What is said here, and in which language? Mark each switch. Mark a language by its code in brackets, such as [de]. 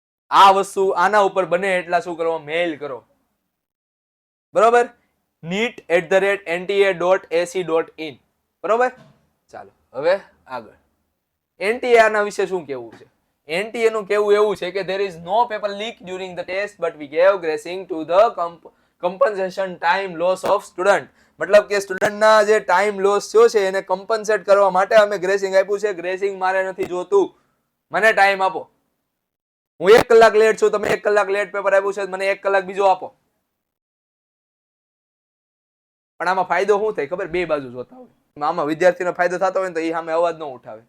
[gu] આ વસ્તુ આના ઉપર બને એટલા શું કરો, મેલ કરો. બરોબર? NEET@nta.ac.in. બરોબર? ચાલો હવે આગળ. NTA ના વિશે શું કેવું છે? NTA નું કેવું એવું છે કે [en] there is no paper leak during the test but we gave gracing to the compensation time loss of student. [gu] મતલબ કે સ્ટુડન્ટના જે ટાઈમ લોસ થયો છે એને કમ્પન્સેટ કરવા માટે અમે ગ્રેસિંગ આપ્યું છે. ગ્રેસિંગ મારે નથી જોતું, મને ટાઈમ આપો. હું 1 કલાક લેટ છું, તમે 1 કલાક લેટ પેપર આપ્યું છે, મને 1 કલાક બીજો આપો. પણ આમાં ફાયદો શું થાય ખબર? બે બાજુ જોતા હોય. આમાં વિદ્યાર્થીનો ફાયદો થતો હોય ને તો એ સામે અવાજ ન ઉઠાવે.